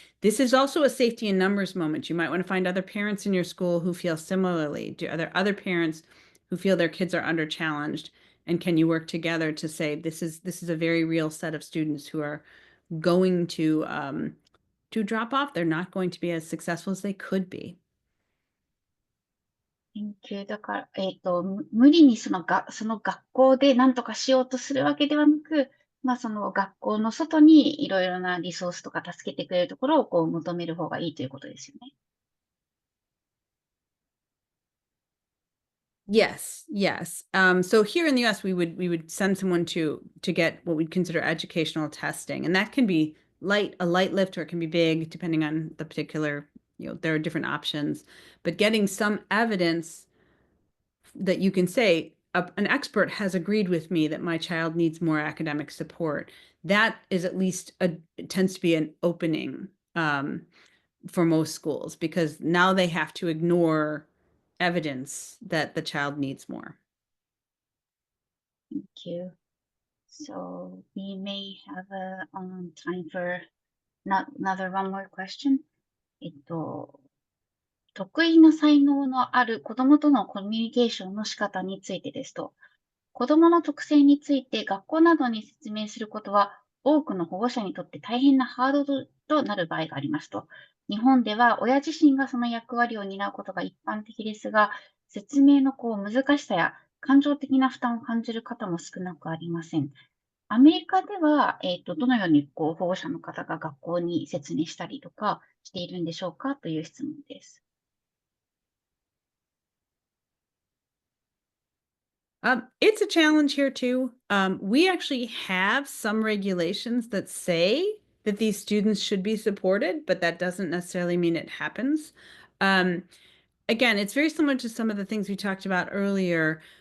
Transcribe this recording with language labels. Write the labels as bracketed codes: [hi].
[en] This is also a safety in numbers moment. You might want to find other parents in your school who feel similarly. Are there other parents who feel their kids are under challenged? And can you work together to say this is a very real set of students who are going to drop off. They're not going to be as successful as they could be. [ja] 研究だから、無理にその学校で何とかしようとするわけではなく、その学校の外にいろいろなリソースとか助けてくれるところを求める方がいいということですよね。 [en] Yes, yes. So here in the US, we would send someone to get what we'd consider educational testing, and that can be a light lift, or it can be big, depending on the particular, there are different options. But getting some evidence that you can say an expert has agreed with me that my child needs more academic support. That is at least tends to be an opening for most schools, because now they have to ignore evidence that the child needs more. Thank you. So we may have time for another one more question. [ja] 得意な才能のある子供とのコミュニケーションの仕方についてですと、子供の特性について学校などに説明することは、多くの保護者にとって大変なハードルとなる場合がありますと。日本では親自身がその役割を担うことが一般的ですが、説明の難しさや感情的な負担を感じる方も少なくありません。アメリカでは、どのように保護者の方が学校に説明したりとかしているんでしょうかという質問です。 [en] It's a challenge here too. We actually have some regulations that say that these students should be supported, but that doesn't necessarily mean it happens. Again, it's very similar to some of the things we talked about earlier.